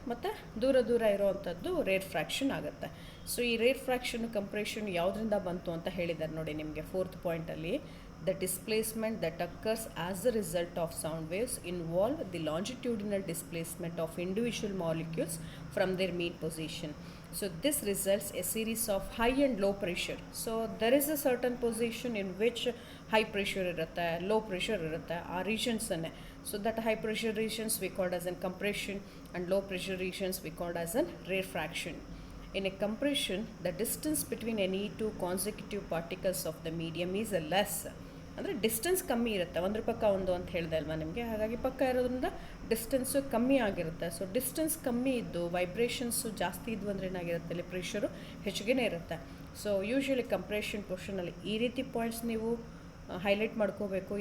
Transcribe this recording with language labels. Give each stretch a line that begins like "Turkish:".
Kannada: ಮತ್ತು ದೂರ ಇರೋವಂಥದ್ದು rare fraction ಆಗುತ್ತೆ. ಸೊ ಈ ರೇರ್ ಫ್ರ್ಯಾಕ್ಷನ್ ಕಂಪ್ರೆಷನ್ ಯಾವುದರಿಂದ ಬಂತು ಅಂತ ಹೇಳಿದ್ದಾರೆ ನೋಡಿ ನಿಮಗೆ 4th ಪಾಯಿಂಟಲ್ಲಿ.
English: The displacement that occurs as a result of sound waves involve the longitudinal displacement of individual molecules from their mean position. So this results a series of high and low pressure. So there is a certain position in which high pressure irutte, low pressure irutte,
Kannada: ಆ regions anne.
English: So that high pressure regions we called as in compression and low pressure regions we called as in rarefaction. In a compression, the distance between any two consecutive particles of the medium is less.
Kannada: ಅಂದರೆ distance ಕಮ್ಮಿ ಇರುತ್ತೆ, ಒಂದ್ರ ಪಕ್ಕ ಒಂದು ಅಂತ ಹೇಳಿದೆ ಅಲ್ವಾ ನಿಮಗೆ. ಹಾಗಾಗಿ ಪಕ್ಕ ಇರೋದ್ರಿಂದ ಡಿಸ್ಟೆನ್ಸು ಕಮ್ಮಿ ಆಗಿರುತ್ತೆ. ಸೊ ಡಿಸ್ಟೆನ್ಸ್ ಕಮ್ಮಿ ಇದ್ದು ವೈಬ್ರೇಷನ್ಸು ಜಾಸ್ತಿ ಇದ್ವು ಅಂದರೆ ಏನಾಗಿರುತ್ತೆ, ಅಲ್ಲಿ ಪ್ರೆಷರು ಹೆಚ್ಚಿಗೆ ಇರುತ್ತೆ. ಸೊ ಯೂಶ್ವಲಿ ಕಂಪ್ರೆಷನ್ ಪೋರ್ಷನಲ್ಲಿ ಈ ರೀತಿ ಪಾಯಿಂಟ್ಸ್ ನೀವು ಹೈಲೈಟ್ ಮಾಡ್ಕೋಬೇಕು.